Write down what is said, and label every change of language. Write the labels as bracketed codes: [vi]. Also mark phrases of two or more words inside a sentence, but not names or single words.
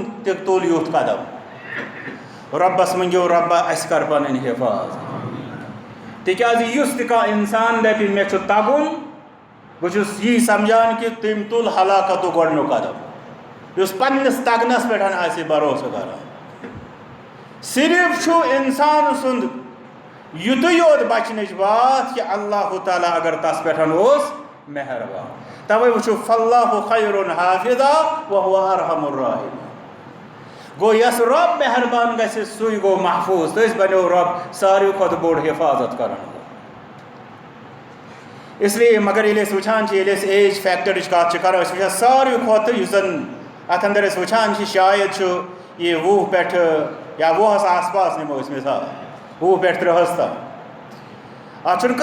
[ks] تہِ تُل یُتھ قدم رۄبَس منٛگیو رۄبا اَسہِ کر پَنٕنۍ حِفاظت تِکیٛازِ یُس تہِ کانٛہہ اِنسان دَپہِ مےٚ چھُ تَگُن بہٕ چھُس یی سَمجھان کہِ تٔمۍ تُل ہلاکتُک گۄڈنیُک قدم یُس پنٛنِس تَگنَس پٮ۪ٹھ آسہِ بروسہٕ کران صرف چھُ اِنسان سُنٛد یُتُے یوت بَچنٕچ بات کہِ اللہ تعالیٰ اگر تَس پٮ۪ٹھ اوس مہربان تَوَے وٕچھو [ar] فاللہ خیرٌ حافظا وہو ارحم الراحمین [ks] گوٚو یۄس رۄب مہربان گژھِ سُے گوٚو محفوٗظ تٔسۍ بَنیو رۄب ساروی کھۄتہٕ بوٚڑ حِفاظت کران اِسلیے مگر ییٚلہِ أسۍ وٕچھان چھِ ییٚلہِ أسۍ [en] age factor [ks] کَتھ چھِ کران أسۍ وٕچھان ساروی کھۄتہٕ یُس زَن اَتھ اَندر أسۍ وٕچھان چھِ شاید چھُ یہِ 20 پٮ۪ٹھٕ یا 20 آس پاس نِمو أسۍ مِثال 20 پٮ۪ٹھ 30 تام اَتھ چھُنہٕ